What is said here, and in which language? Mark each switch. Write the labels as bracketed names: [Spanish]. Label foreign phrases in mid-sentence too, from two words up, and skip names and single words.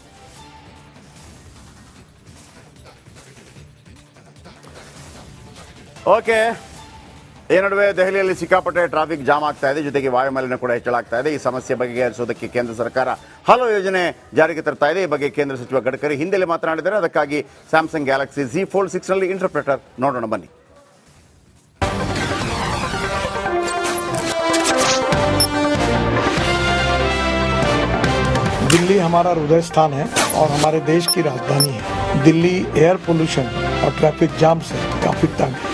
[Kannada] ಓಕೆ, ಈ ನಡುವೆ ದೆಹಲಿಯಲ್ಲಿ ಸಿಕ್ಕಾಪಟ್ಟೆ [English] traffic jam [Kannada] ಆಗ್ತಾ ಇದೆ, ಜೊತೆಗೆ ವಾಯುಮಾಲಿನ್ಯ ಕೂಡ ಹೆಚ್ಚಳಾಗ್ತಾ ಇದೆ. ಈ ಸಮಸ್ಯೆ ಬಗೆಹರಿಸೋದಕ್ಕೆ ಕೇಂದ್ರ ಸರ್ಕಾರ ಹಲವು ಯೋಜನೆ ಜಾರಿಗೆ ತರ್ತಾ ಇದೆ. ಈ ಬಗ್ಗೆ ಕೇಂದ್ರ ಸಚಿವ ಗಡ್ಕರಿ ಹಿಂದೆಲ್ಲೇ ಮಾತನಾಡಿದ್ದಾರೆ. ಅದಕ್ಕಾಗಿ ಸ್ಯಾಮ್ಸಂಗ್ ಗ್ಯಾಲಕ್ಸಿ Z Fold 6 ನಲ್ಲಿ ಇಂಟರ್ಪ್ರೆಟರ್ ನೋಡೋಣ ಬನ್ನಿ. [Hindi] दिल्ली हमारा हृदय स्थान है और हमारे देश की राजधानी है. दिल्ली [English] air pollution [Hindi] और [English] traffic jam [Hindi] से काफी तंग है.